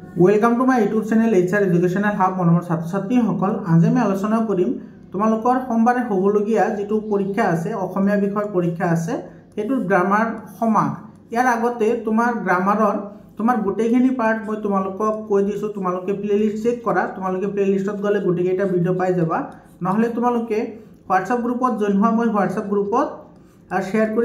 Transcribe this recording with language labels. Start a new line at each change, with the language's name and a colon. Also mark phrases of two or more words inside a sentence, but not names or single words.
English: welcome to my YouTube channel
Assamese: HR एजुकेशनल हाब মনোৰ ছাত্ৰ ছাত্ৰী সকল আজি মই আলোচনা কৰিম তোমালোকৰ সোমবাৰে হ'বলগীয়া যেটো পৰীক্ষা আছে অসমীয়া বিষয়ৰ পৰীক্ষা আছে হেতু গ্ৰামাৰ সমাজ ইয়াৰ আগতে তোমাৰ গ্ৰামাৰৰ তোমাৰ গোটেইখিনি পাৰ্ট মই তোমালোকক কৈ দিছো তোমালোকে প্লেলিষ্ট চেক কৰা তোমালোকে প্লেলিষ্টত গলে গোটেইটা ভিডিও পাই যাবা নহলে তোমালোকে WhatsApp গ্ৰুপত জয়েন হোৱা মই WhatsApp গ্ৰুপত আৰু শেয়াৰ কৰি